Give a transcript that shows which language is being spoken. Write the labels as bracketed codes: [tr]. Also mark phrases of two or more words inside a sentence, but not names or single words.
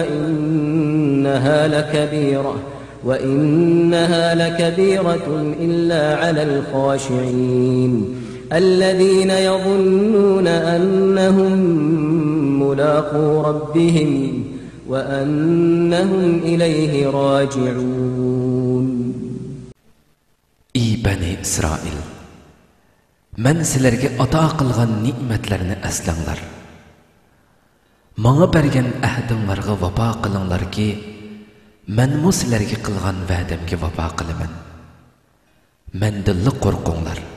[ar] وإنها لكبيرة إلا على الخاشعين الذين يظنون أنهم ملاقو ربهم وأنهم إليه راجعون. [uz] Ey Bani İsrail, men sizlarga ato qilgan ne'matlarni aslanglar. Menga bergan ahdimlarga vafo qilinglarki, menmu sizlarga qilgan va'damga vafo qilaman. Mendan qo'rqinglar.